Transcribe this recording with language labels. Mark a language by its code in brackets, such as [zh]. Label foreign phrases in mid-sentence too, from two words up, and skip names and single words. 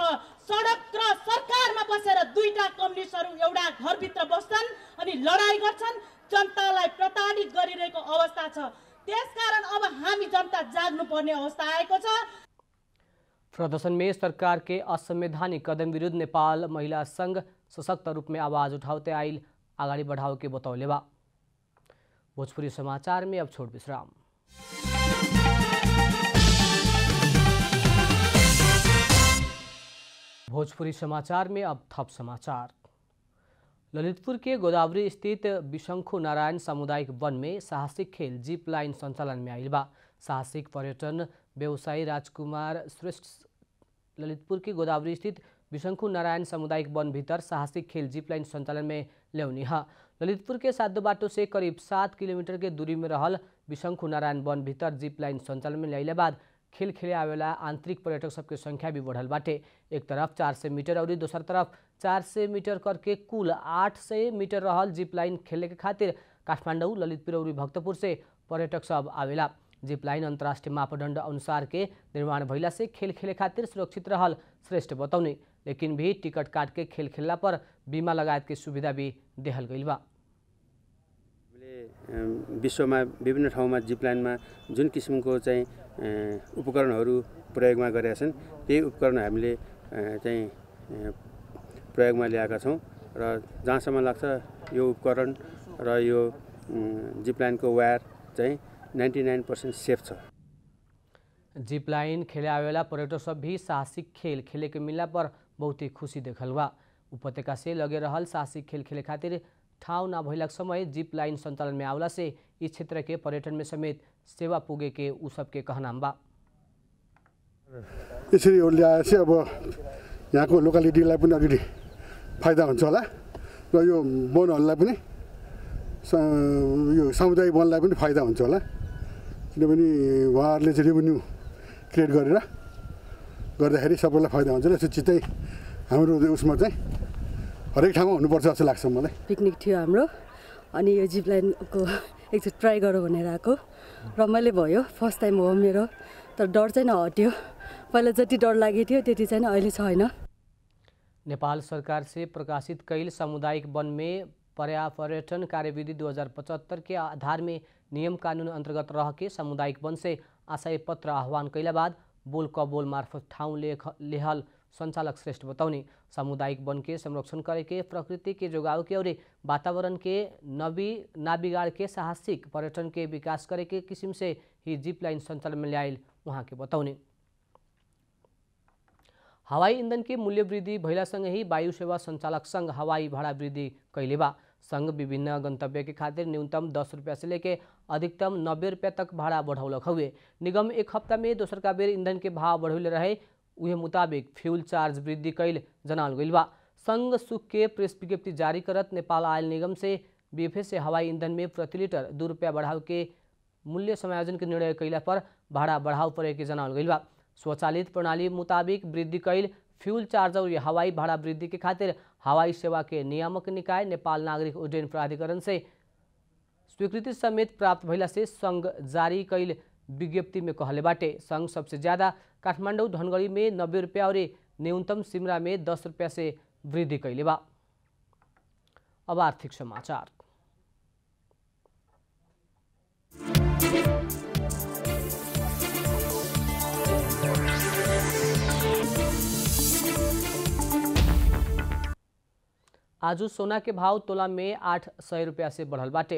[ne] सडक र सरकारमा बसेर दुईटा कम्युनिस्टहरू एउटा घरभित्र बस्छन् अनि लडाई गर्छन्, जनतालाई प्रताडित गरिरहेको अवस्था छ। त्यसकारण अब हामी जनता जाग्नु पर्ने अवस्था आएको छ। [bho] प्रदर्शन में सरकार के असंवैधानिक कदम विरुद्ध नेपाल महिला संघ सशक्त रूप में आवाज उठाते आइल आगाड़ी बढ़ाओ के बतौले बा। भोजपुरी समाचार में अब छोड़ विश्राम। भोजपुरी समाचार में अब थप समाचार। ललितपुर के गोदावरी स्थित विशंखु नारायण सामुदायिक वन में साहसिक खेल जीप लाइन संचालन में आइल बा। साहसिक पर्यटन व्यवसायी राजकुमार श्रेष्ठ ललितपुर के गोदावरी स्थित विशंखु नारायण सामुदायिक वन भीतर साहसिक खेल जीप लाइन संचालन में ल्याउने है। ललितपुर के साधो बाटो से करीब 7 किलोमीटर के दूरी में रहल विशंखु नारायण वन भीतर जीप लाइन संचालन में ल्याइले बाद खेल खेले आवेला आंतरिक पर्यटक सबके संख्या भी बढ़ल बाटे। एक तरफ 400 मीटर और दूसर तरफ 400 मीटर करके कुल 800 मीटर रहल जीप लाइन खेले के खातिर काठमांडू, ललितपुर और भक्तपुर से पर्यटक सब आवेला। जीप लाइन अंतर्राष्ट्रीय मापदंड अनुसार के निर्माण भइला से खेल खेले खातिर सुरक्षित रहल श्रेष्ठ बतौनी, लेकिन भी टिकट काट के खेल खेलला पर बीमा लगायत के सुविधा भी देहल गइल बा। [ne] विश्वमा विभिन्न ठाउँमा जीप लाइनमा जुन किसिमको चाहिँ उपकरणहरू प्रयोगमा गरेका छन् त्यही उपकरण हामीले चाहिँ प्रयोगमा ल्याएका छौँ र जहाँसम्म लाग्छ यो उपकरण र यो जीप लाइनको वायर चाहिँ 99% सेफ छ। [bho] जीप लाइन खेले आवेला पर्यटक सब भी साहसिक खेल खेले के मिलला पर बहुत ही खुशी देखल बा। उपत्यका से लगे रहल साहसिक खेल खेले खातिर ठाउँ न भइलक समय जीप लाइन संचालन में आवला से इस क्षेत्र के पर्यटन में समेत सेवा पुगे के उ सबके कहनाम बा। [ne] यसरी ल्याएपछि अब यहाँको लोकालिटीलाई पनि अलिकति फाइदा हुन्छ होला र यो वनहरूलाई पनि यो सामुदायिक वनलाई पनि फाइदा हुन्छ होला, किनभने उहाँहरूले चाहिँ [en] revenue create [ne] गरेर गर्दाखेरि सबैलाई फाइदा हुन्छ र त्यो चिज चाहिँ हाम्रो उसमा चाहिँ हरेक ठाउँमा हुनुपर्छ जस्तो लाग्छ मलाई। पिकनिक थियो हाम्रो, अनि यो जिप लाइनको एकचोटि ट्राई गरौँ भनेर आएको, रमाइलो भयो। [en] first time [ne] हो मेरो, तर डर चाहिँ नहट्यो। पहिला जति डर लागेको थियो त्यति चाहिँ अहिले छैन। [bho] नेपाल सरकार से प्रकाशित कैल सामुदायिक वन में पर्यावरण कार्यविधि 2075 के आधार में नियम कानून अंतर्गत रह के सामुदायिक वन से आशय पत्र आह्वान कैला बाद बोल कबोल मार्फत ठाउँ लेहल संचालक श्रेष्ठ बतौनी सामुदायिक वन के संरक्षण करे के, प्रकृति के जोगाव के और वातावरण के ना बिगाड़ के साहसिक पर्यटन के विकास करे के किस्म से ही जीप लाइन संचालन में ल्याइल वहाँ के बतौनी। हवाई ईंधन के मूल्य वृद्धि भइलासँगै ही वायु सेवा संचालक संघ हवाई भाड़ा वृद्धि कैले बा। संघ विभिन्न गंतव्य के खातिर न्यूनतम 10 रुपया से लेके अधिकतम 90 रुपया तक भाड़ा बढ़ौलक हुए। निगम एक हफ्ता में दोसर का बेर ईंधन के भाव बढ़ौले रहे, उहे मुताबिक [en] fuel charge [bho] वृद्धि कैल जनाल गइल बा। संघ सुख के प्रेस विज्ञप्ति जारी करत नेपाल आयल निगम से बीएफए से हवाई ईंधन में प्रति लीटर 2 रुपया बढ़ाव के मूल्य समायोजन के निर्णय कैला पर भाड़ा बढ़ाव पड़े के जनावल गइल बा। स्वचालित प्रणाली मुताबिक वृद्धि कैल [en] fuel charge [bho] और हवाई भाड़ा वृद्धि के खातिर हवाई सेवा के नियामक निकाय नेपाल नागरिक उड्डयन प्राधिकरण से स्वीकृति समेत प्राप्त भइला से संघ जारी कैल विज्ञप्ति में कहले बाटे। संघ सबसे ज्यादा काठमाडौँ धनगढ़ी में 90 रुपया और न्यूनतम सिमरा में 10 रुपया से वृद्धि कैले बा। अब आर्थिक समाचार। आज सोना के भाव तोला में 800 रुपया से बढ़ल बाटे।